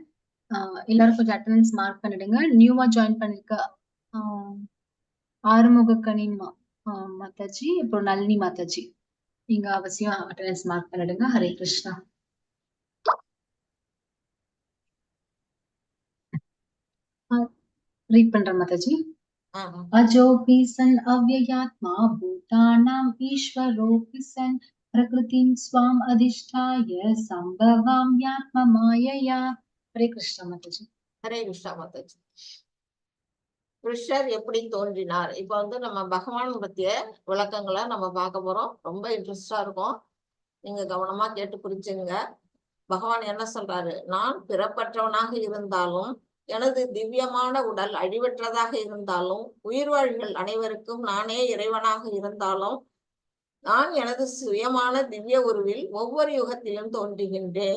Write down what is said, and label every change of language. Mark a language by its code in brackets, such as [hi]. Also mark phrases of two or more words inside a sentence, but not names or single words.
[ta] எல்லாரும் கொஞ்சம் [en] attendance mark [ta] பண்ணிடுங்க. நியூவா ஜாயின் பண்ணிருக்க ஆறுமுக கனிமா மாதாஜி, அப்புறம் நளினி மாதாஜி, நீங்க அவசியம் [en] attendance mark [ta] பண்ணிடுங்க. ஹரே கிருஷ்ணா. ரீட் பண்றேன் மாதாஜி. [sa] अजोऽपि सन् अव्ययात्मा भूतानाम् ईश्वरोऽपि सन् प्रकृतिं स्वाम् अधिष्ठाय सम्भवाम्यात्ममायया. [hi] हरे कृष्णा माताजी. [ta] ஹரே கிருஷ்ணா மாதாஜி. கிருஷ்ணர் எப்படி தோன்றினார்? இப்ப நம்ம பகவான் பத்திய விளக்கங்களை நம்ம பார்க்க போறோம். ரொம்ப இன்ட்ரெஸ்டா இருக்கும். நீங்க கவனமா கேட்டு புரிஞ்சுங்க. பகவான் என்ன சொல்றாரு, நான் பிறப்பற்றவனாக இருந்தாலும் எனது திவ்யமான உடல் அழிவற்றதாக இருந்தாலும் உயிர்வாழிகள் அனைவருக்கும் நானே இறைவனாக இருந்தாலும் நான் எனது சுயமான திவ்ய உருவில் ஒவ்வொரு யுகத்திலும் தோன்றுகின்றேன்.